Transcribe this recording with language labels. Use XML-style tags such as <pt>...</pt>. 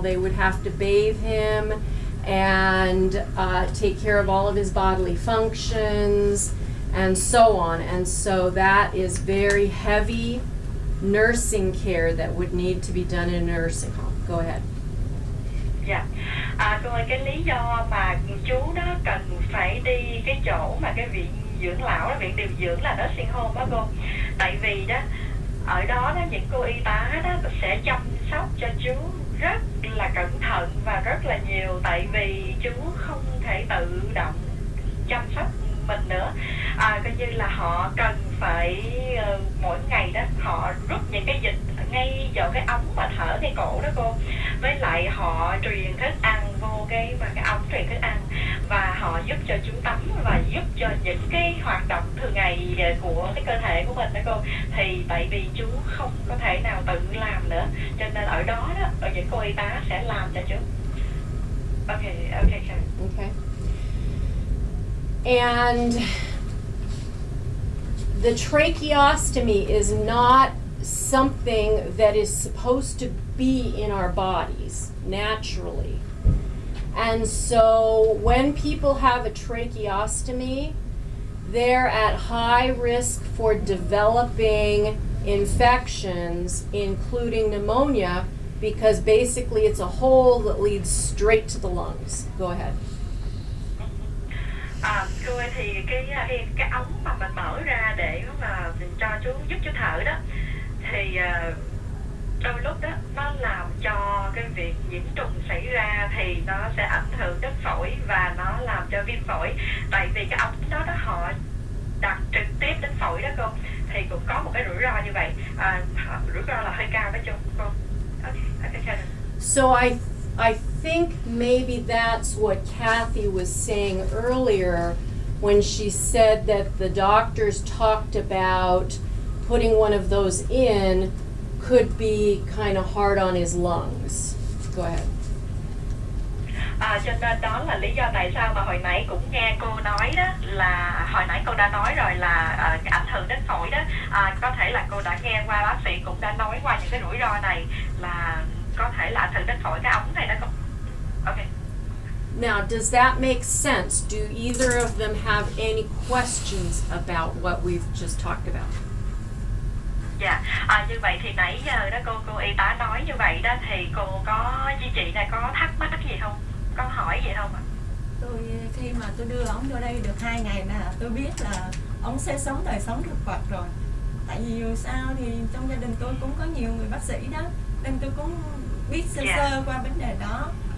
<en>They would have to bathe him and take care of all of his bodily functions and so on. And so that is very heavy nursing care that would need to be done in a nursing home. Go ahead.</en> <vi>Dạ. Rồi cái lý do mà chú đó cần phải đi cái chỗ mà cái viện dưỡng lão, viện điều dưỡng là nursing home đó cô. Tại vì đó ở đó những cô y tá đó sẽ chăm sóc cho chú rất là cẩn thận và rất là nhiều, tại vì chú không thể tự động chăm sóc mình nữa. Coi như là họ cần phải mỗi ngày đó họ rút những cái dịch ngay vào cái ống mà thở cái cổ đó cô, với lại họ truyền thức ăn vô cái ống truyền thức ăn, và họ giúp cho chú tắm và giúp cho những cái hoạt động thường ngày của cái cơ thể của mình đó cô. Thì tại vì chú không có thể nào tự làm nữa, cho nên ở đó ở những cô y tá sẽ làm cho chú.</vi> <en>Okay. And the tracheostomy is not something that is supposed to be in our bodies naturally. And so when people have a tracheostomy, they're at high risk for developing infections, including pneumonia, because basically it's a hole that leads straight to the lungs. Go ahead.</en> <vi>Cô ơi, thì cái ống mà mình mở ra để mà cho chú giúp chú thở đó, thì đôi lúc đó nó làm cho cái việc nhiễm trùng xảy ra, thì nó sẽ ảnh hưởng đến phổi và nó làm cho viêm phổi. Tại vì cái ống đó họ đặt trực tiếp đến phổi đó cô, thì cũng có một cái rủi ro như vậy. Rủi ro là hơi cao đó cô. Okay.</vi> <en>So I think maybe that's what Kathy was saying earlier when she said that the doctors talked about putting one of those in could be kind of hard on his lungs. Go ahead.</en> <vi>Cho nên đó là lý do tại sao mà hồi nãy cũng nghe cô nói đó, là hồi nãy cô đã nói rồi là ảnh hưởng đến phổi đó. Có thể là cô đã nghe qua bác sĩ cũng đã nói qua những cái rủi ro này, là có thể là ảnh hưởng đến phổi cái ống này đó.</vi> <en>Okay. Now, does that make sense? Do either of them have any questions about what we've just talked about?</en> <vi>Dạ, như vậy thì nãy giờ đó cô y tá nói như vậy đó, thì cô có chị này có thắc mắc không? Có hỏi vậy không ạ? Tôi khi mà tôi đưa ổng vô đây được 2 ngày nè, tôi biết là ổng sẽ sống đời sống thực vật rồi. Tại vì dù sao thì trong gia đình tôi cũng có nhiều người bác sĩ đó, nên tôi cũng biết sơ sơ qua vấn đề đó.</vi>